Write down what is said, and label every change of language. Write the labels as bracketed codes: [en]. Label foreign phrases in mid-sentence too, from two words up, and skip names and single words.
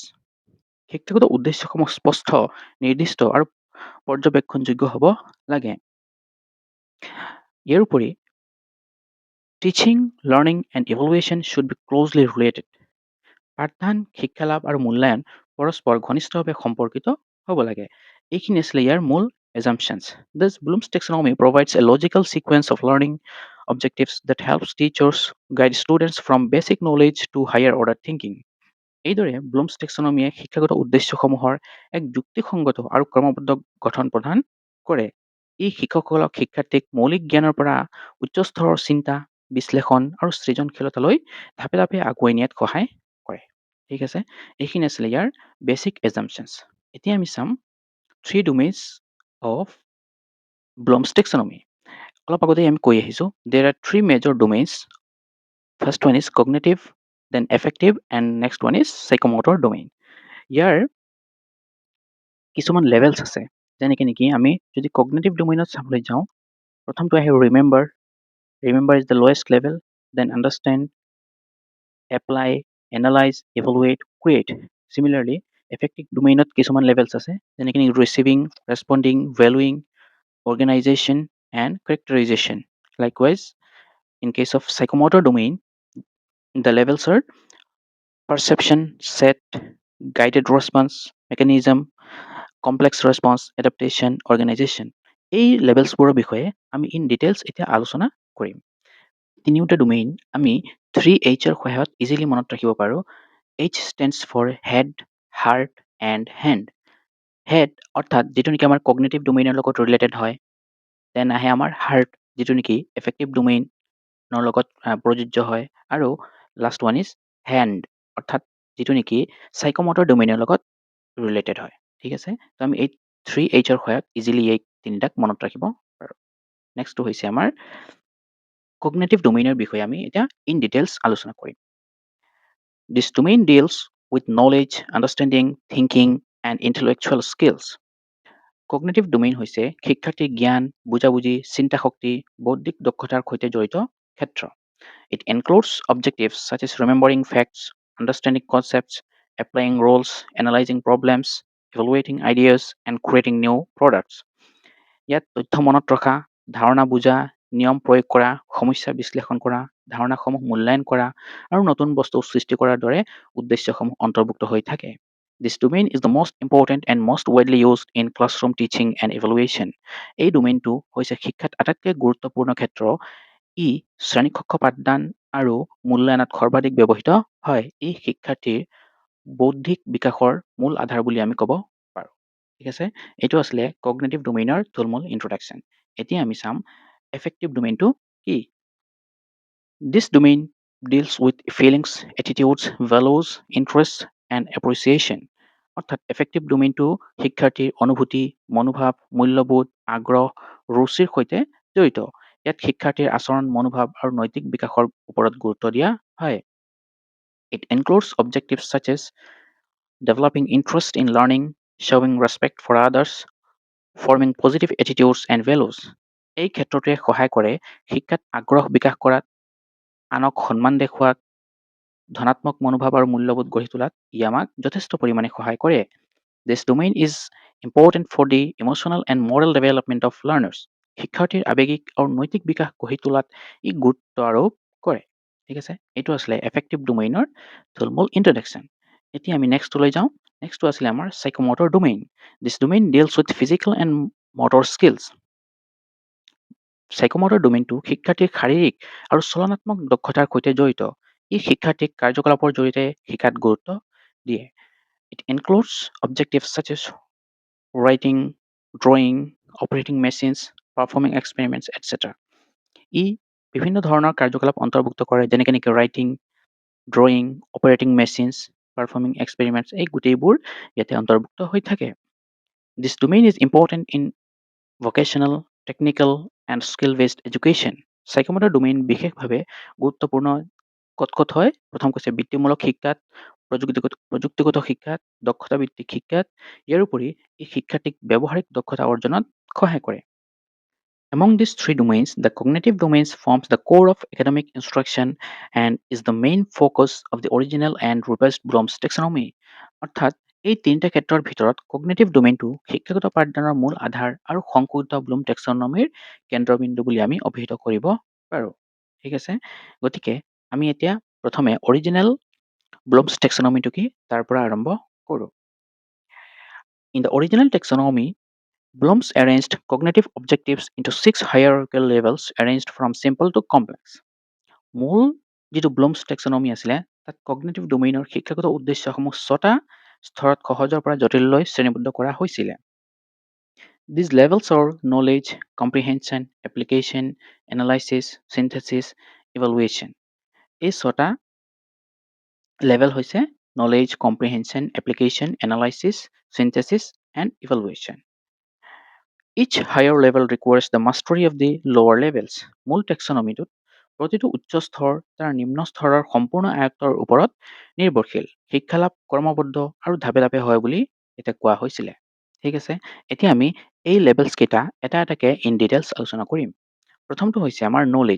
[as] শিক্ষাগত উদ্দেশ্যসমূহ স্পষ্ট, নিৰ্দিষ্ট আৰু পৰ্যবেক্ষণযোগ্য হ'ব লাগে। ইয়াৰ উপৰি [en] teaching, learning and evaluation should be closely related. [as] পাঠদান, শিক্ষা লাভ আৰু মূল্যায়ন পৰস্পৰ ঘনিষ্ঠভাৱে সম্পৰ্কিত হ'ব লাগে। এইখিনি আছিলে ইয়াৰ মূল assumptions. [en] Thus, Bloom's taxonomy provides a logical sequence of learning objectives that helps teachers guide students from basic knowledge to higher order thinking. [as] এইদৰে ব্লুমছ টেক্সনমিয়ে শিক্ষাগত উদ্দেশ্যসমূহৰ এক যুক্তিসংগত আৰু ক্ৰমবদ্ধ গঠন প্ৰদান কৰে। ই শিক্ষকসকলক শিক্ষাৰ্থীক মৌলিক জ্ঞানৰ পৰা উচ্চ স্তৰৰ চিন্তা, বিশ্লেষণ আৰু সৃজনশীলতালৈ ধাপে ধাপে আগুৱাই নিয়াত সহায় কৰে। ঠিক আছে, এইখিনি আছিলে ইয়াৰ [en] basic assumptions. [as] এতিয়া আমি চাম [en] 3 domains of Bloom's taxonomy. [as] অলপ আগতে আমি কৈ আহিছোঁ, [en] there are 3 major domains. First one is cognitive, then affective, and next one is psychomotor domain. [as] ইয়াৰ কিছুমান লেভেলছ আছে, যেনেকৈ নেকি আমি যদি [en] cognitive domainত [as] চাবলৈ যাওঁ, প্ৰথমটো আহে [en] remember is the lowest level, then understand, apply, analyze, evaluate, create. [as] চিমিলাৰলি [en] affective domainত [as] কিছুমান লেভেলছ আছে, যেনেকৈ [en] receiving, responding, valuing, organization, and characterization. Likewise, in case of psychomotor domain, the levels are perception, set, guided response, mechanism, complex response, adaptation, organization. [as] এই লেভেলছবোৰৰ বিষয়ে আমি [en] in details [as] এতিয়া আলোচনা কৰিম। তিনিওটা ডোমেইন আমি 3Hৰ সহায়ত ইজিলি মনত ৰাখিব পাৰোঁ। [en] H stands for head, heart, and hand. [as] হেড অৰ্থাৎ যিটো নেকি আমাৰ [en] cognitive domainৰ [as] লগত ৰিলেটেড হয়। দেন আহে আমাৰ হাৰ্ট, যিটো নেকি [en] affective domainৰ [as] লগত প্ৰযোজ্য হয়। আৰু [en] last one is hand, [as] অৰ্থাৎ যিটো নেকি [en] psychomotor domainৰ [as] লগত ৰিলেটেড হয়। ঠিক আছে, তো আমি এই 3Hৰ সহায়ত ইজিলি এই তিনিটাক মনত ৰাখিব পাৰোঁ। নেক্সটটো হৈছে আমাৰ [en] cognitive domainৰ [as] বিষয়ে আমি এতিয়া [en] in details [as] আলোচনা কৰিম। [en] This domain deals with knowledge, understanding, thinking and intellectual skills. cognitive domain [as] হৈছে শিক্ষাৰ্থীৰ জ্ঞান, বুজাবুজি, চিন্তা শক্তি, বৌদ্ধিক দক্ষতাৰ সৈতে জড়িত ক্ষেত্ৰ। [en] It includes objectives such as remembering facts, understanding concepts, applying rules, analyzing problems, evaluating ideas, and creating new products. [as] ইয়াত তথ্য মনত ৰখা, ধাৰণা বুজা, নিয়ম প্ৰয়োগ কৰা, সমস্যা বিশ্লেষণ কৰা, ধাৰণাসমূহ মূল্যায়ন কৰা আৰু নতুন বস্তু সৃষ্টি কৰাৰ দৰে উদ্দেশ্যসমূহ অন্তৰ্ভুক্ত হৈ থাকে। [en] This domain is the most important and most widely used in classroom teaching and evaluation. [as] এই ডোমেইনটো হৈছে শিক্ষাত আটাইতকৈ গুৰুত্বপূৰ্ণ ক্ষেত্ৰ। ই শ্ৰেণীকক্ষ পাঠদান আৰু মূল্যায়নত সৰ্বাধিক ব্যৱহৃত হয়। ই শিক্ষাৰ্থীৰ বৌদ্ধিক বিকাশৰ মূল আধাৰ বুলি আমি ক'ব পাৰোঁ। ঠিক আছে, এইটো আছিলে [en] cognitive domainৰ [as] থুলমূল ইন্ট্ৰডাকশ্যন। এতিয়া আমি চাম [en] affective domainটো [as] কি। [en] This domain deals with feelings, attitudes, values, interests, and appreciation. [as] অৰ্থাৎ [en] affective domainটো [as] শিক্ষাৰ্থীৰ অনুভূতি, মনোভাৱ, মূল্যবোধ, আগ্ৰহ, ৰুচিৰ সৈতে জড়িত। ইয়াত শিক্ষাৰ্থীৰ আচৰণ, মনোভাৱ আৰু নৈতিক বিকাশৰ ওপৰত গুৰুত্ব দিয়া হয়। [en] It includes objectives such as developing interest in learning, showing respect for others, forming positive attitudes and values. [as] এই ক্ষেত্ৰটোৱে সহায় কৰে শিক্ষাত আগ্ৰহ বিকাশ কৰাত, আনক সন্মান দেখুৱাত, ধনাত্মক মনোভাৱ আৰু মূল্যবোধ গঢ়ি তোলাত ই আমাক যথেষ্ট পৰিমাণে সহায় কৰে। [en] This domain is important for the emotional and moral development of learners. [as] শিক্ষাৰ্থীৰ আৱেগিক আৰু নৈতিক বিকাশ গঢ়ি তোলাত ই গুৰুত্ব আৰোপ কৰে। ঠিক আছে, এইটো আছিলে [en] affective domainৰ [as] থুলমূল ইন্ট্ৰডাকশ্যন। এতিয়া আমি নেক্সটলৈ যাওঁ। নেক্সটটো আছিলে আমাৰ [en] psychomotor domain. This domain deals with physical and motor skills. psychomotor domainটো [as] শিক্ষাৰ্থীৰ শাৰীৰিক আৰু চলনাত্মক দক্ষতাৰ সৈতে জড়িত। ই শিক্ষাৰ্থীক কাৰ্যকলাপৰ জৰিয়তে শিকাত গুৰুত্ব দিয়ে। [en] It includes objectives such as writing, drawing, operating machines, performing experiments, etc. [as] ই বিভিন্ন ধৰণৰ কাৰ্যকলাপ অন্তৰ্ভুক্ত কৰে, যেনেকৈ নেকি [en] writing, drawing, operating machines, performing experiments, [as] এই গোটেইবোৰ ইয়াতে অন্তৰ্ভুক্ত হৈ থাকে। [en] This domain is important in vocational, technical and skill based education. psychomotor domain [as] বিশেষভাৱে গুৰুত্বপূৰ্ণ ক'ত ক'ত হয়? প্ৰথম কৈছে বৃত্তিমূলক শিক্ষাত, প্ৰযুক্তিগত শিক্ষাত, দক্ষতা ভিত্তিক শিক্ষাত। ইয়াৰ উপৰি ই শিক্ষাৰ্থীক ব্যৱহাৰিক দক্ষতা অৰ্জনত সহায় কৰে। [en] Among these three domains, the cognitive domains forms the core of academic instruction and is the main focus of the original and revised Bloom's taxonomy. [as] অৰ্থাৎ এই তিনিটা ক্ষেত্ৰৰ ভিতৰত [en] cognitive domainটো [as] শিক্ষাগত পাঠদানৰ মূল আধাৰ আৰু সংশোধিত ব্লুম টেক্সনমিৰ কেন্দ্ৰবিন্দু বুলি আমি অভিহিত কৰিব পাৰোঁ। ঠিক আছে, গতিকে আমি এতিয়া প্ৰথমে [en] original Bloom's taxonomyটো [as] কি তাৰ পৰা আৰম্ভ কৰোঁ। [en] In the original taxonomy, Bloom's arranged cognitive objectives into 6 hierarchical levels arranged from simple to complex. [as] মূল যিটো ব্লুমছ টেক্সনমি আছিলে তাত [en] cognitive domainৰ [as] শিক্ষাগত উদ্দেশ্যসমূহ 6টা স্তৰত সহজৰ পৰা জটিললৈ শ্ৰেণীবদ্ধ কৰা হৈছিলে। [en] These levels are knowledge, comprehension, application, analysis, synthesis, evaluation. [as] এই 6টা লেভেল হৈছে [en] knowledge, comprehension, application, analysis, synthesis, and evaluation. Each higher level requires the mastery of the lower levels. [as] মূল টেক্সনমিটোত প্ৰতিটো উচ্চ স্তৰ তাৰ নিম্ন স্তৰৰ সম্পূৰ্ণ আয়ত্তৰ ওপৰত নিৰ্ভৰশীল। শিক্ষালাভ কৰ্মবদ্ধ আৰু ধাপে ধাপে হয় বুলি এতিয়া কোৱা হৈছিলে। ঠিক আছে, এতিয়া আমি এই লেভেলছ কেইটা এটা এটাকে [en] in details [as] আলোচনা কৰিম। প্ৰথমটো হৈছে আমাৰ নলেজ।